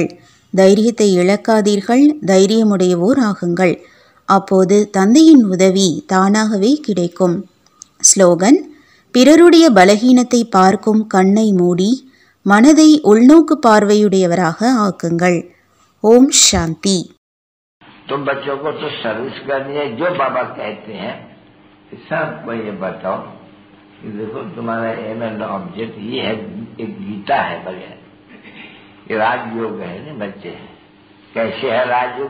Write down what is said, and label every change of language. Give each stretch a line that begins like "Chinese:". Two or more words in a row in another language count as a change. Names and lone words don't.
Tamil: தைரியத்தை இழக்காதீர்கள். தைரியமுடையவோர் ஆகுங்கள். அப்போது தந்தையின் உதவி தானாகவே கிடைக்கும். ஸ்லோகன்: பிறருடைய பலகீனத்தை பார்க்கும் கண்ணை மூடி மனதை உள்நோக்கு பார்வையுடையவராக ஆக்குங்கள். ஓம் சாந்தி.
Hindi: तो बच्चों को तो सर्विस करनी है. जो बाबा कहते हैं सबको ये बताओ कि देखो तुम्हारा
English: aim and object
Hindi: ये है, एक गीता है बढ़िया, ये राजयोग है ना बच्चे. कैसे है राजयोग?